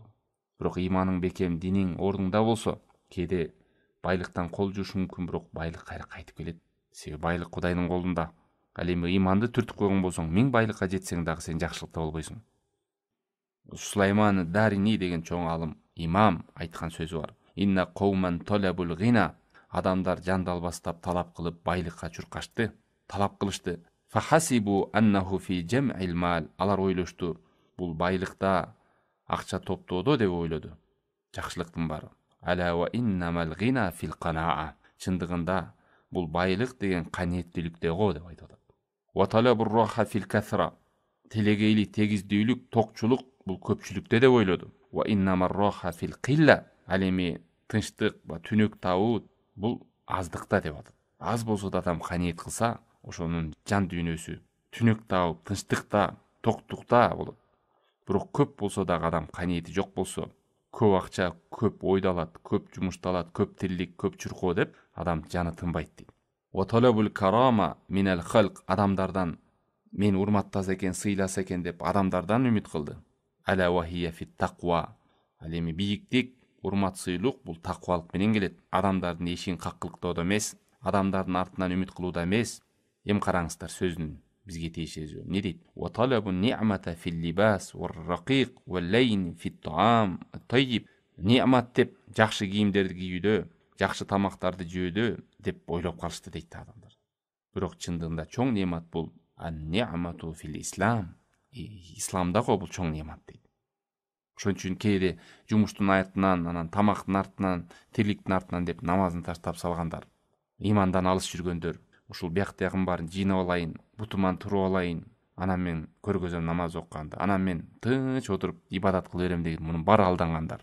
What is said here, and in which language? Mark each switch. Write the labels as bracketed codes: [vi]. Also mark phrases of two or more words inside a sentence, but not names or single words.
[ky] Бирок иманың бекем, диниң ордунда болсо, кээде байлыктан кол жуушу мүмкүн, бирок байлык кайра кайтып келет. Себеби байлык Кудайдын колунда. Ал эми иманды түртүп койгон болсоң, 1000 байлыкка жетсең дагы сен жакшылыкта болбойсуң. Сулайман Дарини деген чоң алым, имам айткан сөзү бар: [ar] "إن قوما طلبوا الغنى." [ky] Адамдар жандал бастап талап кылып байлыкка чуркашты, талап кылышты. [ar] فحسبوا أنه في جمع المال. [ky] Алар ойлошту, бул байлыкта, акча топтоодо деп ойлоду. Жакшылыктын бары. [ar] ألا وإنما الغنى في القناعة. [ky] Чындыгында бул байлык деген каниеттүүлүктө го деп айтып атат. [ar] وطلبوا الراحة في الكثرة. [ky] Телегейлик, тегиздүүлүк, токчулук бул көпчүлүктө деп ойлоду. [ar] وإنما الراحة في القلة. [ky] Ал эми тынчтык, түнөк табуу бул аздыкта деп атат. Аз болсо да адам каниет кылса, ошонун жан дүйнөсү түнөк табып, тынчтыкта, токтукта болот. Бирок көп болсо дагы адам каниети жок болсо, көп акча, көп ойдалат, көп жумушталат, көп тирлик, көп чуркоо деп адам жаны тынбайт дейт. [ar] وطلبوا الكرامة من الخلق. [ky] Адамдардан мен урматтаса экен, сыйласа экен деп адамдардан үмүт кылды. [ar] ألا وهي في التقوى. [ky] Ал эми бийиктик, урмат, сыйлык бул такыбалык менен келет. Адамдардын эшигин каккылыктоодо эмес, адамдардын артынан үмүт кылууда эмес. Эми караңыздар сөзүнүн бизге тиешеси эмне дейт? [ar] وطلبوا النعمة في اللباس الرقيق واللين في الطعام الطيب. [ky] Ни'мат деп жакшы кийимдерди кийүүдө, жакшы тамактарды жөөдө деп ойлоп калышты дейт адамдар. Бирок чындыгында чоң неамат бул [ar] النعمة في الإسلام. [ky] Исламда го бул чоң неамат дейт. Ошон үчүн кээде жумуштун артынан, анан тамактын артынан, тирликтин артынан деп намазын таштап салгандар, имандан алыс жүргөндөр, ушул бияктагын баарын жыйнап алайын, бутуман туруп алайын, анан мен көргөзөм намаз окуганды, анан мен тынч отуруп ибадат кыла берем деген мунун баары алдангандар.